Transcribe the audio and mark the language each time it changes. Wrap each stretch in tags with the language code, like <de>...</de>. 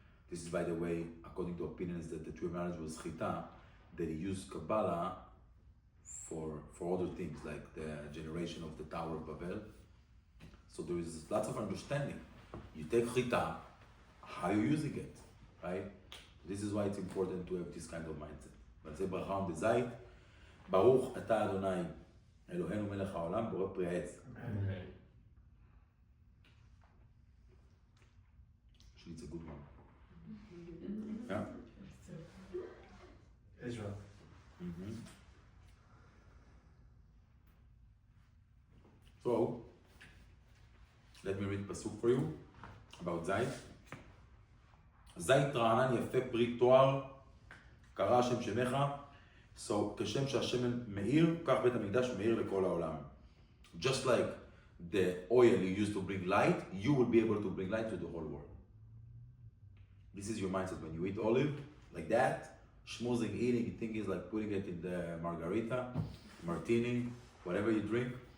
<en>This is, by the way, according to opinions, that the true marriage was Chita, that he used Kabbalah for other things, like the generation of the Tower of Babel. So there is lots of understanding. You take Chita, how you using it, right? This is why it's important to have this kind of mindset. Let's say</en> <he>ברכה ובזית, ברוך אתה אדוני אלוהינו מלך העולם בורא פרי העץ.</he> <en>Actually, it's a good one. Yeah? Israel. Mm-hmm. So, let me read pasuk for you about זית.</en> <he>זית רענן יפה פרי תואר, קרא השם שמך. So, כשם שהשמן מאיר, כך בית המקדש מאיר לכל העולם.</he> <en>Just like the oil you use to bring light, you will be able to bring light to the whole world. This is your mindset when you eat olive, like that, schmoozing, eating, you think it's like putting it in the margarita, martini, whatever you drink.</en>